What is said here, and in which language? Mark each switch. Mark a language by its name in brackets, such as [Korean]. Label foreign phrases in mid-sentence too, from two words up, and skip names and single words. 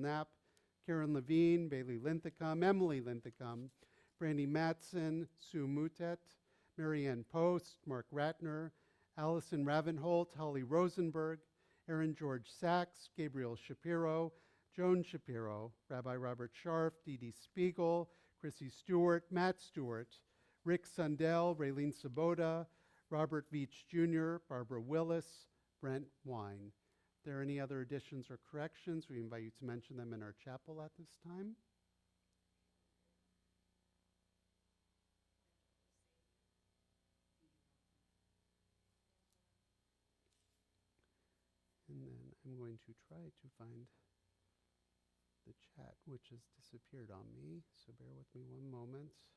[English] Knapp, Karen Levine, Bailey Linthicum, Emily Linthicum, Brandy Matson, Sue Mutet, Marianne Post, Mark Ratner, Allison Ravenholt, Holly Rosenberg, Aaron George Sachs, Gabriel Shapiro, Joan Shapiro, Rabbi Robert Scharf, Dee Dee Spiegel, Chrissy Stewart, Matt Stewart, Rick Sundell, Raylene Sabota, Robert Veach Jr., Barbara Willis, Brent Wine. If there are any other additions or corrections, we invite you to mention them in our chapel at this time. And then I'm going to try to find the chat, which has disappeared on me, so bear with me one moment.